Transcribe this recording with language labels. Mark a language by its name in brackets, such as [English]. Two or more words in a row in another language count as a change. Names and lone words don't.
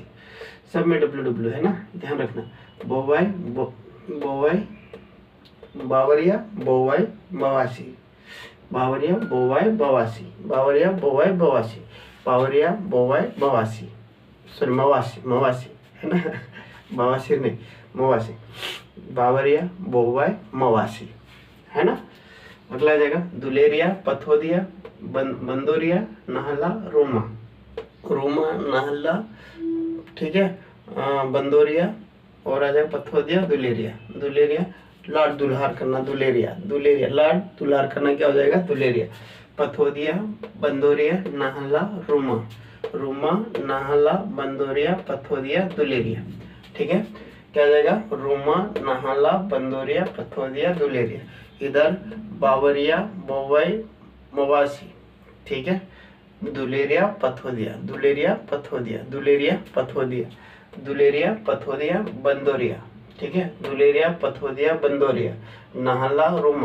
[Hindi] सब में डब्ल्यू है ना, ध्यान रखना। बोवाई, बोवाई, बावरिया, बोवाई, मवासी। बावरिया, बोवाई, बवासी। बावरिया, बोवाई, बवासी। बावरिया, बोवाई, मवासी। सॉरी, मवासी। मवासी है ना, बवासी नहीं, मवासी। बावरिया, बोवाई, मवासी है ना। अगला आ जाएगा दुलेरिया, पथोदिया, बंदोरिया, नाहला, रोमा। रोमा, नाहला, ठीक है, बंदोरिया और आ जाएगा पथोदिया, दुलेरिया। दुलेरिया लाड दुल्हार करना दुलेरिया, दुलेरिया लाड दुल्हार करना क्या हो जाएगा दुलेरिया। पथोदिया बंदोरिया नाहला रूमा, रूमा नाहला बंदोरिया पथोदिया दुलेरिया। ठीक है, क्या हो जाएगा रूमा नाहला बंदोरिया पथोदिया दुलेरिया। इधर बावरिया बोवई मवासी। ठीक है, दुलेरिया पथोदिया, दुलेरिया पथोदिया, दुलेरिया पथोदिया, दुलेरिया पथोदिया बंदोरिया। ठीक है, दुलेरिया पथोदिया बंदोरिया नाहला रूमा।